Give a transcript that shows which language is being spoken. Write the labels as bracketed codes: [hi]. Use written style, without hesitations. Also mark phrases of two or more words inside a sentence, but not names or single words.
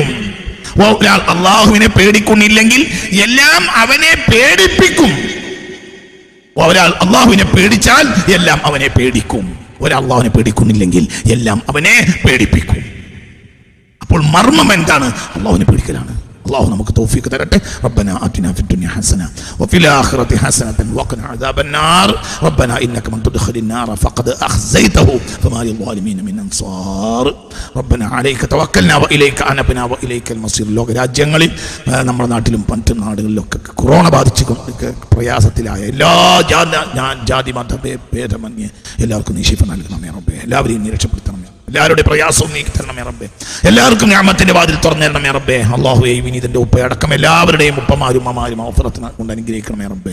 [ml] ഒരാൾ അള്ളാഹുവിനെ പേടിക്കുന്നില്ലെങ്കിൽ എല്ലാം അവനെ പേടിപ്പിക്കും. ഒരാൾ അള്ളാഹുവിനെ പേടിച്ചാൽ എല്ലാം അവനെ പേടിക്കും. ഒരാൾ അള്ളാഹുവിനെ പേടിക്കുന്നില്ലെങ്കിൽ എല്ലാം അവനെ പേടിപ്പിക്കും. അപ്പോൾ മർമ്മം എന്താണ്? അള്ളാഹുവിനെ പേടിക്കലാണ്. الله നമുക്ക് തൗഫീഖ് തരട്ടെ. [ar] ربنا آتنا في الدنيا حسنة وفي الآخرة حسنة وقنا عذاب النار ربنا إنك من تدخل النار فقد أخزيته فما للظالمين من أنصار ربنا عليك توكلنا وإليك أنبنا وإليك المصير. [ml] ലോക രാജ്യങ്ങളിൽ നമ്മുടെ നാട്ടിലും മറ്റു നാടുകളിലൊക്കെ കൊറോണ ബാധിച്ച് പ്രയാസത്തിലായ എല്ലാ ജാതി മത ഭേദമന്യേ എല്ലാവർക്കും നീ ശിഫ നൽകണമേ റബ്ബേ. എല്ലാവരെയും നീ രക്ഷപ്പെടുത്തണമേ. എല്ലാവരുടെ പ്രയാസവും നീക്കി തരണമേ റബ്ബേ. എല്ലാവർക്കും നിഅമത്തിന്റെ വാതിൽ തുറന്നു തരണമേ റബ്ബേ. അല്ലാഹുവേ വിനീതന്റെ ഉപ്പയടക്കം എല്ലാവരുടെയും ഉപ്പമാരും ഉമ്മമാരും ഔഫറത്ത് കൊണ്ട് അനുഗ്രഹിക്കണമേ റബ്ബേ.